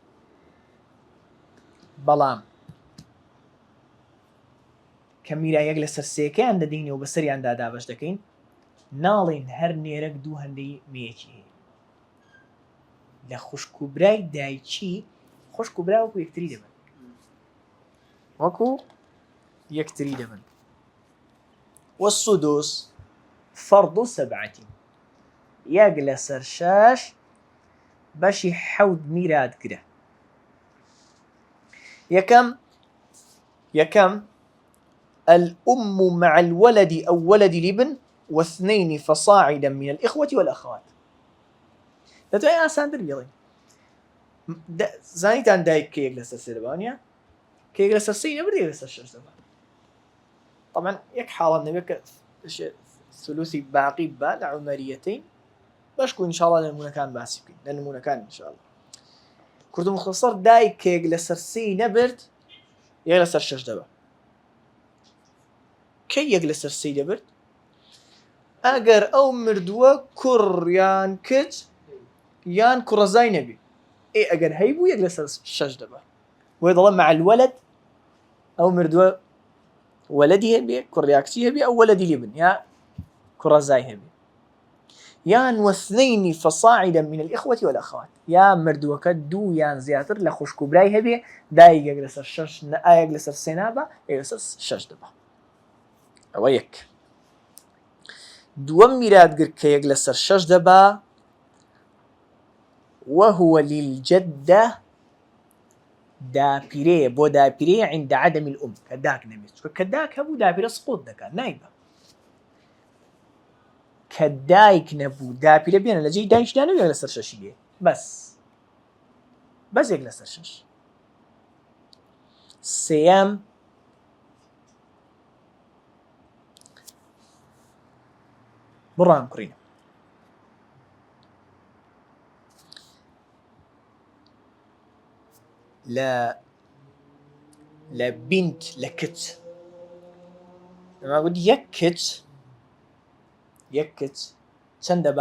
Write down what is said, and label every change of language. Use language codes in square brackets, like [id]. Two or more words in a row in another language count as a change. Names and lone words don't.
[ckb] بەڵام کە میرا یەک لەسەر سێکەیان دەدەینەوە بەسەریان دابەش دەکەین ناڵێن هەر نێرەک دوو هەندەی مێکی هەیە لە خوشک و برای دایکی خوشک و برا وەکو یەکتری دەبن [ar] والسدس فرض سبعة [ckb] یەک لەسەر شەش بەشی حەوت میراتگرە یەکەم [ar] الأم مع الولد أو ولد الابن واثنين فصاعدا من الإخوة والأخوات. [ckb] دەتوانین ئاسانتر بڵێین. زانیتان دایک کەیەک لەسەر سێ دەبانە، کەیەک لەسەر سێی نەبێت یەک لەسەر شەش دەبات. طبعا یەک حاڵەت نەبێت کە ثلوثی باقی بە لە عومەریەتین بەشکو ئینشاءڵڵا لە نمونەکان باسی بکەین، لە نمونەکان ئینشاءڵڵا. کورد و مختصر دایک کەیەک لەسەر سێی نەبرد یەک لەسەر شەش دەبات. کەی یەک لەسەر سێی دەبرد؟ ئەگەر ئەو مردووە کوڕ یان کچ یان کوڕەزای نەبی، ئەگەر هەیبوو یەک لەسەر شەش دەبات. وێ دەڵێ [ar] مع الولد [ckb] ئەو مردووە ولدی هەبێ کوڕیا کچی هەبێ ئەو ولدی لێبن یا کوڕەزای هەبێ، یان [ar] واثنين فصاعدا من الإخوة والأخوات، [ckb] یا مردووەکە دوو یان زیاتر لە خوشک و برای هەبێ دایک یەک لەسەر شەش یەک لەسەر سێ نابە یەک لەسەر شەش دەبات. ئەوە یەک. دووەم میراتگر کە یەک لەسەر شەش دەبا [ar] وهو للجدة [ckb] داپیرەیە بۆ داپیرەیە [ar] عند عدم الأم [ckb] کە داک نەبێت، چونکە کە داک هەبوو داپیرە سقوط دەکات نایبە. کە دایک نەبوو داپیرە بێنە لە جێی دایکدا نەبێت یەک لەسەر شەشی دێ بەس یەک لەسەر شەش. سێیەم بڕام کوڕینە لە بینت لە کچ ئەما گوت یەک کچ چەند دەبا؟